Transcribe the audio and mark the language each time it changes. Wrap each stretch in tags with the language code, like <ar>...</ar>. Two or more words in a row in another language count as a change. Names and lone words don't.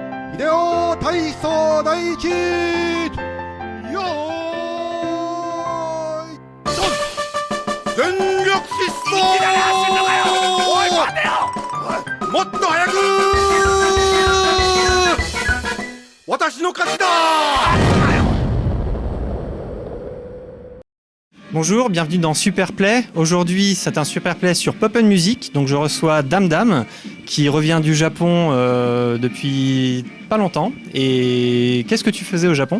<ja>秀夫体操第一よーいドン全力疾走おい待てよもっと早く私の勝ちだ。</ja> <fr>Bonjour, bienvenue dans Superplay. Aujourd'hui, c'est un Superplay sur Pop & Music. Donc, je reçois Dame Dame, qui revient du Japon depuis pas longtemps. Et qu'est-ce que tu faisais au Japon ?</fr>